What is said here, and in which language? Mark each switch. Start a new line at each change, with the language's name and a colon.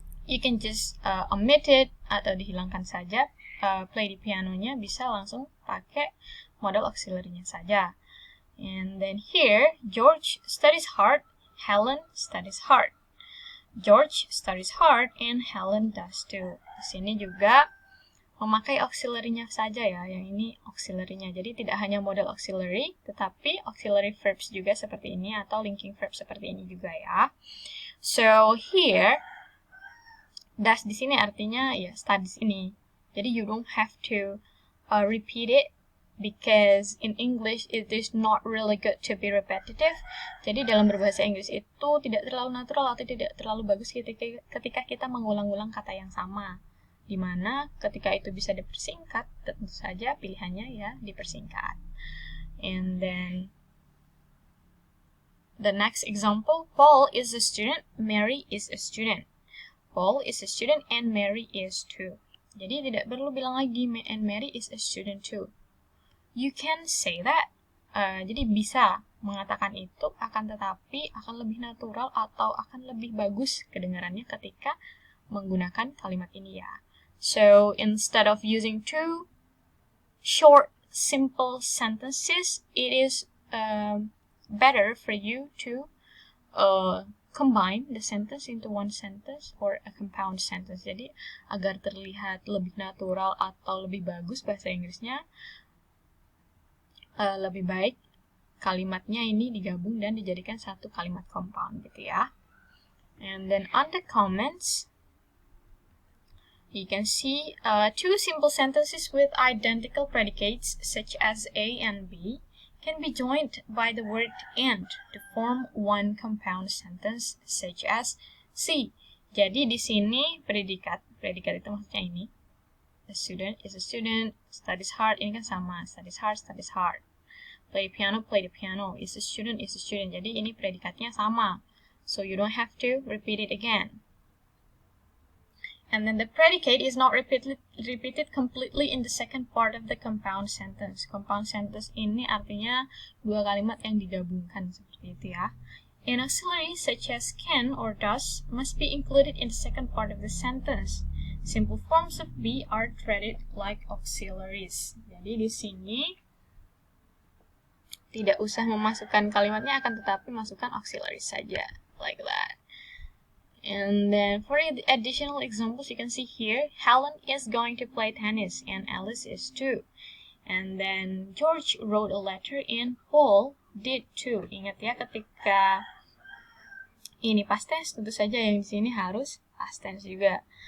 English: You can just omit it
Indonesian: atau dihilangkan saja. Play the pianonya bisa langsung pakai modal auxiliary-nya saja.
English: And then here, George studies hard, Helen studies hard. George studies hard and Helen does too.
Indonesian: Di sini juga memakai auxiliary-nya saja ya, yang ini auxiliary-nya. Jadi tidak hanya modal auxiliary, tetapi auxiliary verbs juga seperti ini atau linking verb seperti ini juga ya.
English: So here,
Indonesian: does di sini artinya ya studies ini. Jadi
English: you don't have to repeat it because in English it is not really good to be repetitive.
Indonesian: Jadi dalam berbahasa Inggris itu tidak terlalu natural atau tidak terlalu bagus ketika kita mengulang-ulang kata yang sama. Dimana ketika itu bisa dipersingkat, tentu saja pilihannya ya dipersingkat.
English: And then the next example, Paul is a student, Mary is a student. Paul is a student and Mary is too.
Indonesian: Jadi tidak perlu bilang lagi
English: and Mary is a student too. You can say that.
Indonesian: Jadi bisa mengatakan itu, akan tetapi akan lebih natural atau akan lebih bagus kedengarannya ketika menggunakan kalimat ini ya.
English: So, instead of using two short, simple sentences, it is better for you to combine the sentence into one sentence or a compound sentence.
Indonesian: Jadi, agar terlihat lebih natural atau lebih bagus bahasa Inggrisnya, lebih baik kalimatnya ini digabung dan dijadikan satu kalimat compound gitu ya.
English: And then on the comments, you can see two simple sentences with identical predicates such as A and B can be joined by the word and to form one compound sentence such as C.
Indonesian: Jadi di sini predikat itu maksudnya ini.
English: The student is a student, studies hard,
Indonesian: ini kan sama, studies hard.
English: Play the piano, is a student.
Indonesian: Jadi ini predikatnya sama.
English: So you don't have to repeat it again. And then the predicate is not repeated completely in the second part of the compound sentence.
Indonesian: Compound sentence ini artinya dua kalimat yang digabungkan seperti itu ya.
English: An auxiliary such as can or does must be included in the second part of the sentence. Simple forms of be are treated like auxiliaries.
Indonesian: Jadi di sini tidak usah memasukkan kalimatnya, akan tetapi masukkan auxiliary saja,
English: like that. And then for the additional examples, you can see here, Helen is going to play tennis and Alice is too. And then George wrote a letter and Paul did too.
Indonesian: Ingat ya, ketika ini past tense, tentu saja yang di sini harus past tense juga.